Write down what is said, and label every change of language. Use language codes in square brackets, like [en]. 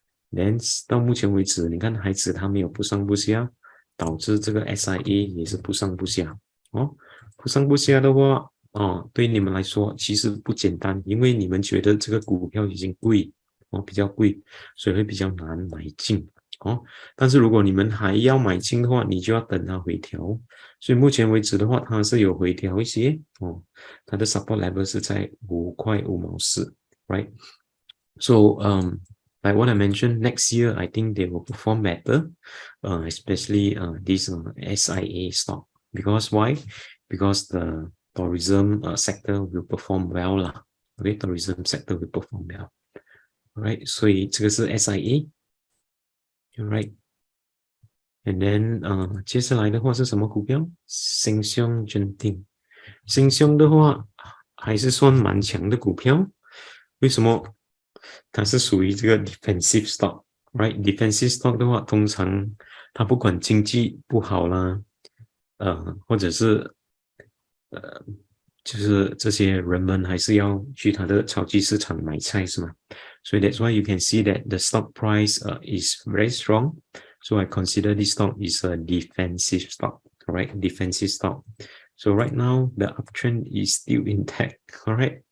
[zh] 连到目前为止，你看孩子他没有不上不下，导致这个 SIA 也是不上不下不上不下的话对你们来说其实不简单，因为你们觉得这个股票已经贵比较贵，所以会比较难买进但是如果你们还要买进的话，你就要等它回调。所以目前为止的话，它是有回调一些它的 support level 是在5块5毛4 right? [en] So like what I mentioned, next year I think they will perform better, especially this SIA stock. Because why? Because the tourism sector will perform well lah. Okay, tourism sector will perform well. [zh] Right? 所以这个是 SIA. Right? [en] And then [zh] 接下来的话是什么股票？Siong Genting。 Siong 的话还是算蛮强的股票。为什么？它是属于这个 defensive stock, right? Defensive stock 的话，通常它不管经济不好啦，或者是就是这些人们还是要去它的超级市场买菜，是吗？所以 [en] that's why you can see that the stock price is very strong. So I consider this stock is a defensive stock, right? Defensive stock. So right now the uptrend is still intact, alright?